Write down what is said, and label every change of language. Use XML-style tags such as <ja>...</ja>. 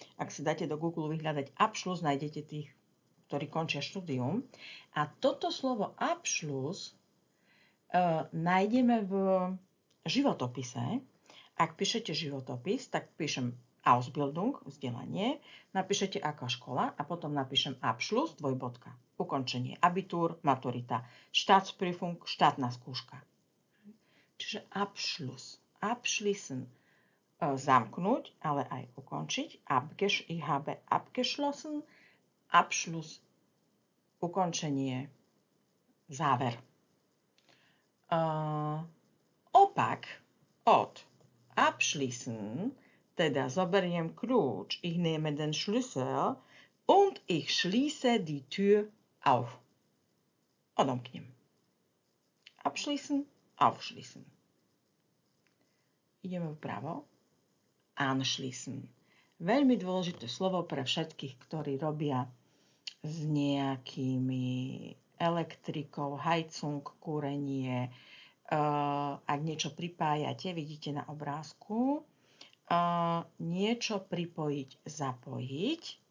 <sk>Ak si dáte do Google vyhľadať Abschluss, nájdete tých, ktorí končia štúdium. A toto slovo Abschluss nájdeme v životopise. Ak píšete životopis, tak píšem Ausbildung, vzdelanie, napíšete aká škola a potom napíšem Abschluss, dvojbodka, ukončenie, Abitur, maturita, Staatsprüfung, štátna skúška. Čiže Abschluss. Abschließen, zamknúť, ale aj ukončiť.</sk> <de>Ich habe abgeschlossen, Abschluss, ukončenie, záver.</de> <sk>Opak od abschließen, teda zoberiem kľúč,</sk> <de>ich nehme den Schlüssel und ich schließe die Tür auf.</de> <sk>Odomknem.</sk> <de>Abschließen, aufschließen.</de> <sk>Ideme vpravo. Anschließen. Veľmi dôležité slovo pre všetkých, ktorí robia s nejakými elektrikou, Heizung, kúrenie. Ak niečo pripájate, vidíte na obrázku, niečo pripojiť, zapojiť.</sk>